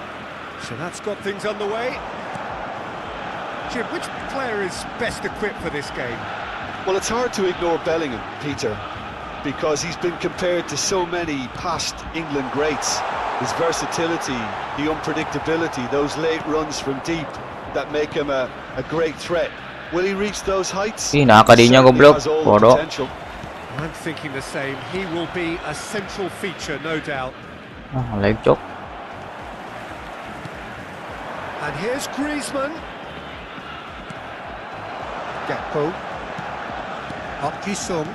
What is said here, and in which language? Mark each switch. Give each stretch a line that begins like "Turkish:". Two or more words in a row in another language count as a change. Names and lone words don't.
English: So that's got things underway. Jim, which player is best equipped for this game? Well, it's hard to ignore Bellingham, Peter, because he's been compared to so many past England greats. His versatility, the unpredictability, those late runs from deep that make him a great threat. Will he reach those heights?
Indonesian: Ih, nakakadinya goblok. Bodoh.
English: I'm thinking the same. He will be a central feature, no doubt. Ah, lecok. And here's Griezmann. Gakpo. Sung.